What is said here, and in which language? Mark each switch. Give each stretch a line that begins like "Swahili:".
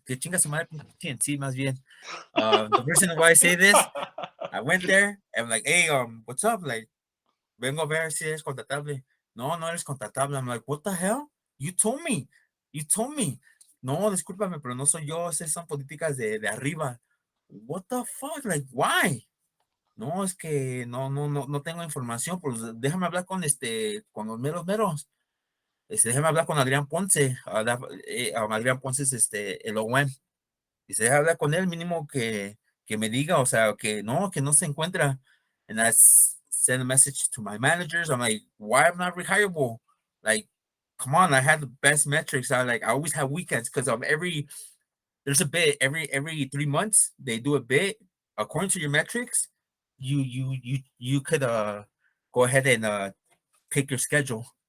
Spanish: Que chinga su madre TNT, más bien.
English: The reason why I say this, I went there and I'm like, hey, what's up? Like,
Spanish: vengo a ver si eres contratable.
English: No, no eres contratable. I'm like, what the hell? You told me. You told me.
Spanish: No, discúlpame, pero no soy yo. Esas son políticas de arriba.
English: What the fuck? Like, why?
Spanish: No, es que no tengo información. Pues déjame hablar con los meros meros. Déjame hablar con Adrián Ponce. Adrián Ponce es el OM. Dice, habla con él mínimo que me diga, o sea, que no se encuentra.
English: And send a message to my managers. I'm like, why am I not rehireable? Like, come on, I had the best metrics. I always have weekends because there's a bit every 3 months they do a bit according to your metrics. You could go ahead and pick your schedule.